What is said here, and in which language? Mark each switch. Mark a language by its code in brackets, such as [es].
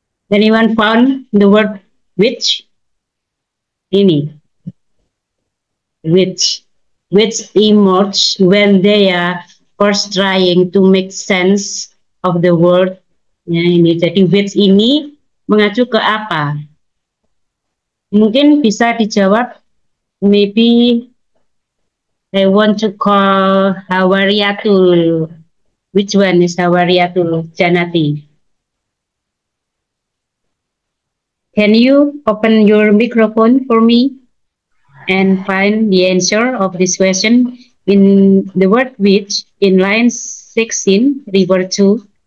[en] Anyone found the word which? Ini. Which emerge when they are first trying to make sense of the word. [id] Ya, ini. Jadi which ini mengacu ke apa? Mungkin bisa dijawab. [en] Maybe I want to call Hawariyatul. Which one is Hawariyatul Janati? Can you open your microphone for me and find the answer of this question in the word which in line 16 refer to?